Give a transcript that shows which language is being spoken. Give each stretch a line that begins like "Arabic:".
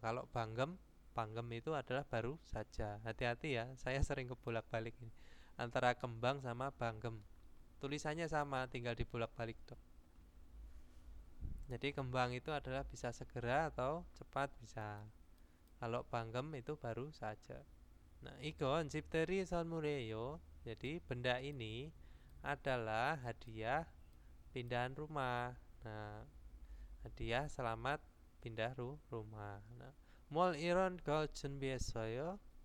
Indonesian: Kalau banggem itu adalah baru saja. Hati-hati ya. Saya sering kebolak-balik ini antara kembang sama banggem. Tulisannya sama, tinggal dibolak-balik dok. Jadi kembang itu adalah bisa segera atau cepat bisa. Kalau banggem itu baru saja.
Korean: Nah, 이건 집들이 선물이에요.
Indonesian: Jadi benda ini adalah hadiah pindahan rumah. Nah, hadiah selamat pindah rumah.
Korean: Nah, 뭘 이런 걸 준비했어요?